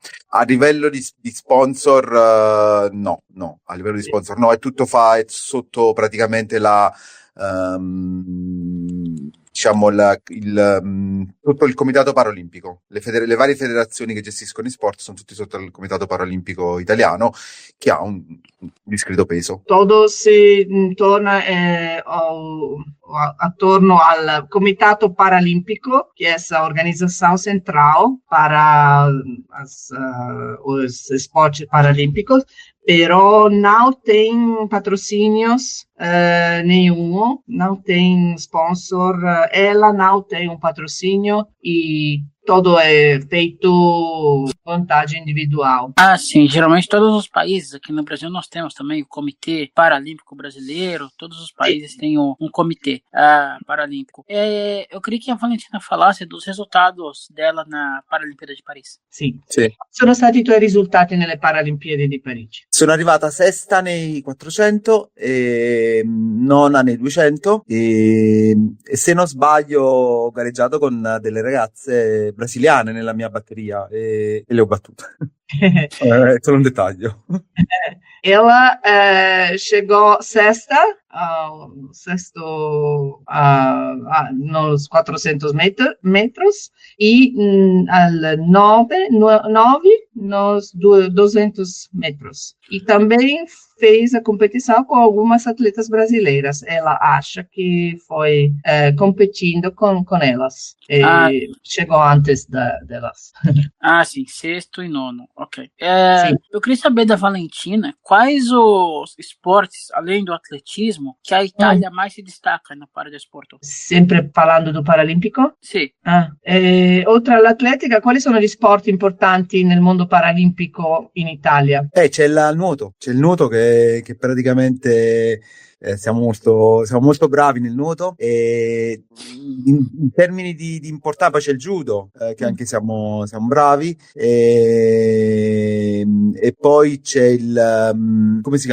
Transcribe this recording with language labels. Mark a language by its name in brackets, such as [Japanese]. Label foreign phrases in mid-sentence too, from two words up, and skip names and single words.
[Italian] A livello di sponsor no, a livello di sponsor no, è tutto è sotto praticamente diciamo tutto il comitato paralimpico. Le varie federazioni che gestiscono i sport sono tutti sotto il comitato paralimpico italiano, che ha un discreto peso. [Portuguese] Todo [Italian] si torna attorno al [Portuguese] Comitato Paralímpico, que é essa organização central para os esportes paralímpicos, pero não tem patrocínios nenhum, não tem sponsor, ela não tem um patrocínio e todo é feito vontade individual. Sim, geralmente todos os países, aqui no Brasil nós temos também o Comitê Paralímpico Brasileiro, todos os países têm um comitê paralímpico. Eu queria que a Valentina falasse dos resultados dela na Paralimpíada di Paris. [Italian] Sì. Sono stati i tuoi risultati nelle Paralimpiadi di Parigi? Sono arrivata sesta nei 400 e nona nei 200 e se non sbaglio ho gareggiato con delle ragazze brasiliane nella mia batteria e le ho battute. È solo un dettaglio. [Portuguese] Ela chegou sexta, nos 400 metros e al 9 nos 200 metros. E também fez a competição com algumas atletas brasileiras. Ela acha que foi competindo com elas. Chegou antes delas. Ah, sim, sexto e nono, ok. Eu queria saber da Valentina, quais os esportes, além do atletismo, que a Itália mais se destaca na paradesporto? Sempre falando do Paralímpico? [Italian] Sì. Oltre all'atletica, quali sono gli sport importanti nel mondo paralimpico in Italia? C'è il nuoto che praticamente siamo molto bravi nel nuoto, e in termini di importanza poi c'è il judo, che anche siamo bravi, e poi c'è come si chiama?